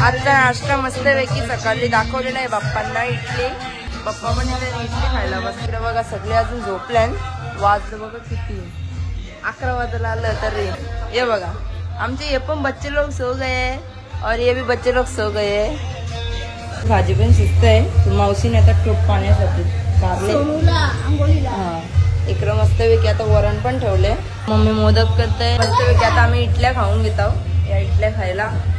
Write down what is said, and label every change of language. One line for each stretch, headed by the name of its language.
Marathi: आता नाश्ता मस्तपैकी सकाळी दाखवलेला आहे बाप्पांना. इडली पप्पा पण इडली खायला बस. इकडे बघा सगळे अजून झोपल्यान. वाजलं बघा किती 11 वाजायला आलं तरी.
Hindi: ये
Marathi: बघा आमचे
Hindi: ये पण बच्चे लोग सो गए और ये भी बच्चे लोग सो गए.
Marathi: भाजी पण शिजत आहे. मावशीने आता टोप पाण्यासाठी कारले. हा इकडं मस्तपैकी आता वरण पण ठेवले. मम्मी मोदक करते मस्तपैकी. आता आम्ही इडल्या खाऊन घेत आहोत. या इडल्या खायला.